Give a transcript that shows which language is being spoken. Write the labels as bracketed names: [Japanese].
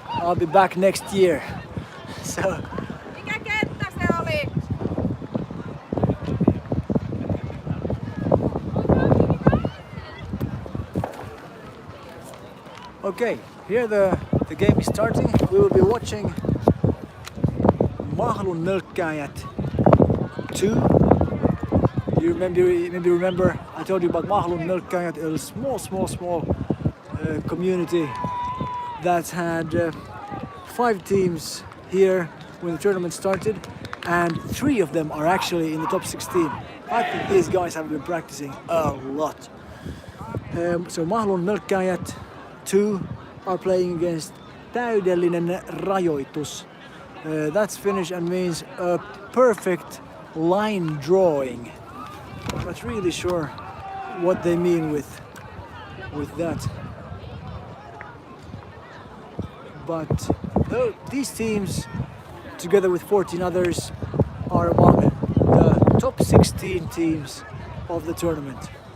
[English] I'll be back next year. So [Finnish] Mikä kenttä se oli? [English] okay, here the game is starting. We will be watching Mahlun Mölkkääjät 2. You maybe remember I told you about Mahlun Mölkkääjät, a small community that had 5 teams here when the tournament started, and 3 of them are actually in the top 16. I think these guys have been practicing a lot. So Mahlun Mölkkääjät 2 are playing against Täydellinen rajoitus. That's Finnish and means a perfect line drawing. I'm not really sure what they mean with that. But these teams, together with 14 others, are among the top 16 teams of the tournament.